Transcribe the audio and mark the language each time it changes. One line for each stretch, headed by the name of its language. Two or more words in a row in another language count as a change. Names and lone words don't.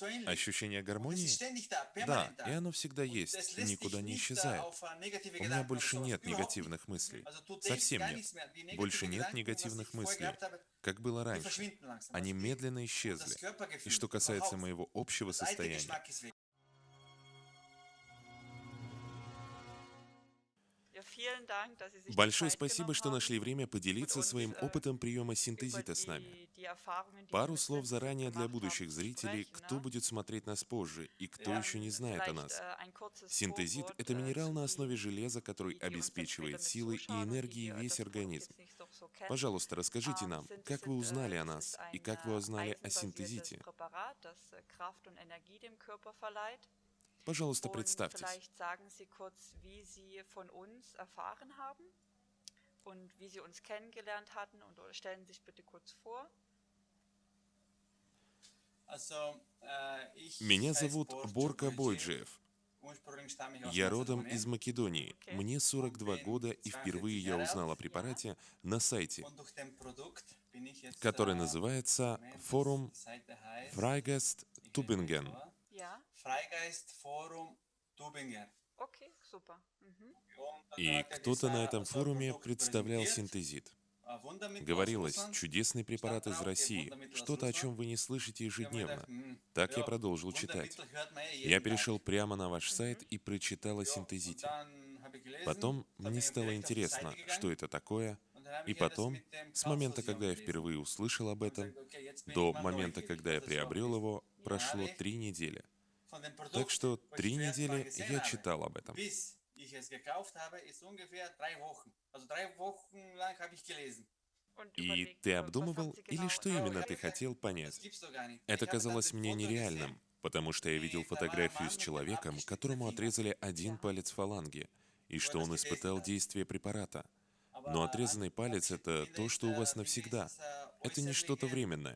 Russian: Ощущение гармонии? Да, и оно всегда есть, и никуда не исчезает. У меня больше нет негативных мыслей. Совсем нет. Больше нет негативных мыслей, как было раньше. Они медленно исчезли. И что касается моего общего состояния,
German: Ja, vielen Dank, dass Sie sich die
Russian: большое
German: Zeit
Russian: спасибо,
German: genommen
Russian: что
German: haben
Russian: нашли время
German: und
Russian: поделиться
German: uns
Russian: своим опытом приема
German: über
Russian: синтезита с нами.
German: die Erfahrungen, die Sie
Russian: Пару
German: mit
Russian: слов
German: Synthesit
Russian: заранее для
German: gemacht haben,
Russian: будущих
German: zu
Russian: зрителей,
German: sprechen.
Russian: кто
German: Ne?
Russian: будет смотреть нас позже и кто еще не знает о
German: Vielleicht
Russian: нас.
German: ein kurzes
Russian: Синтезит–
German: Vorwort
Russian: это минерал
German: zu
Russian: на основе
German: denen,
Russian: железа, который
German: die uns jetzt später
Russian: обеспечивает
German: mit
Russian: силой и
German: zuschauen und
Russian: энергией
German: die
Russian: весь
German: das Produkt
Russian: организм.
German: jetzt nicht so kennen.
Russian: Пожалуйста, расскажите нам, как вы
German: Synthesit,
Russian: узнали о
German: das ist
Russian: нас и
German: ein
Russian: как вы узнали о
German: eisenbasiertes
Russian: синтезите.
German: Präparat, das Kraft und Energie dem Körper verleiht.
Russian: Пожалуйста,
German: Und
Russian: представьтесь.
German: vielleicht sagen Sie kurz, wie Sie von uns erfahren haben und wie Sie uns kennengelernt hatten und oder stellen Sie sich bitte kurz vor.
Russian: Меня зовут Борка Бойджиев. Я родом из Македонии.
German: Okay.
Russian: Мне 42 года, и впервые я узнал о
German: Ja.
Russian: препарате на сайте, который называется Форум Freigeist Tübingen.
German: Ja. Okay, super. Mhm.
Russian: И кто-то на этом форуме представлял синтезит. Говорилось, чудесный препарат из России, что-то, о чем вы не слышите ежедневно. Так я продолжил читать. Я перешел прямо на ваш сайт и прочитал о синтезите. Потом мне стало интересно, что это такое, и потом, с момента, когда я впервые услышал об этом, до момента, когда я приобрел его, прошло 3 недели. Так что 3 недели я читал об этом.
German: Und
Russian: И
German: überlegt,
Russian: ты
German: was haben
Russian: обдумывал,
German: Sie
Russian: или
German: genau
Russian: что именно ты хотел понять? Это казалось мне нереальным, потому что я видел фотографию с человеком, которому отрезали один
German: Ja.
Russian: палец фаланги, и что он испытал действие препарата. Но отрезанный палец– это то, что у вас навсегда. Это не что-то временное.